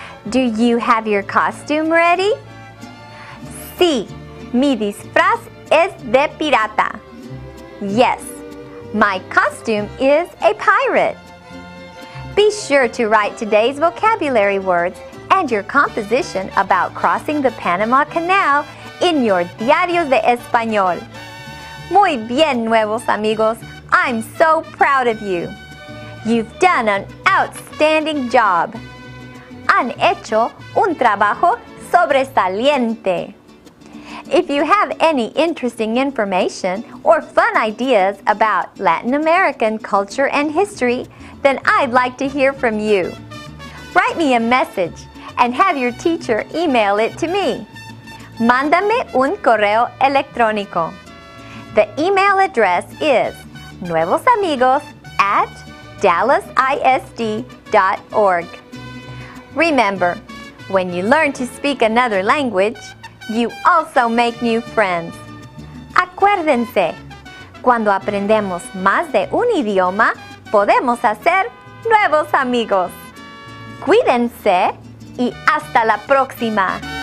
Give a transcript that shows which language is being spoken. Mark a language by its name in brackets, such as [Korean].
[English] Do you have your costume ready? [Spanish] Sí, mi disfraz es de pirata. [English] Yes, my costume is a pirate. Be sure to write today's vocabulary words and your composition about crossing the Panama Canal in your Diarios de Español. [Spanish] Muy bien, nuevos amigos. [English] I'm so proud of you. You've done an outstanding job. [Spanish] Han hecho un trabajo sobresaliente. [English] If you have any interesting information or fun ideas about Latin American culture and history, then I'd like to hear from you. Write me a message and have your teacher email it to me. [Spanish] Mándame un correo electrónico. [English] The email address is nuevosamigos@dallasisd.org. Remember, when you learn to speak another language, you also make new friends. [Spanish] Acuérdense, cuando aprendemos más de un idioma, podemos hacer nuevos amigos. Cuídense y hasta la próxima.